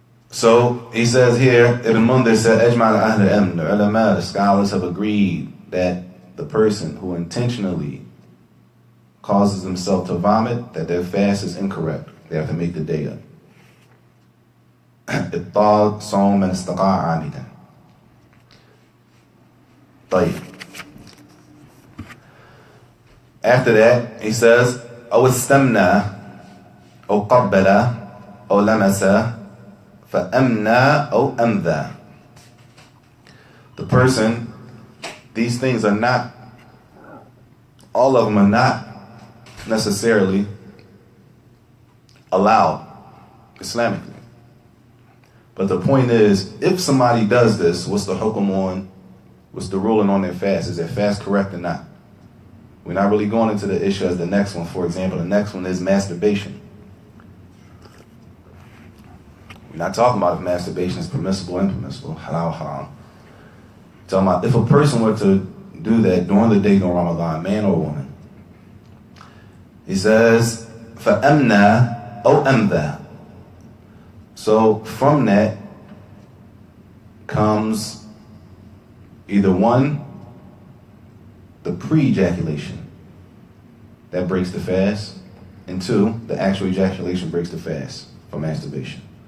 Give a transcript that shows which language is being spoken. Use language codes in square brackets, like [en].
[en] So he says here, Ibn Mundir said, Ajma' al-ahl al-ilm, the ulama, the scholars have agreed that the person who intentionally causes himself to vomit, that their fast is incorrect. They have to make the day up. [ar] إبطال صوم من استقاء عامدا. طيب. [en] After that, he says, [ar] أو استمنى أو قبل أو لمس فأمنى أو أمذى. [en] The person, these things are not, all of them are not necessarily allowed Islamically. But the point is, if somebody does this, what's the hukum on, what's the ruling on their fast? Is their fast correct or not? We're not really going into the issue as the next one. For example, the next one is masturbation. We're not talking about if masturbation is permissible or impermissible, halal, haram. We're talking about if a person were to do that during the day during Ramadan, man or woman. He says, [ar] فَأَمْنَا أَوْ أَمْذَا. [en] So from that comes either one, the pre-ejaculation, that breaks the fast, and 2, the actual ejaculation breaks the fast for masturbation.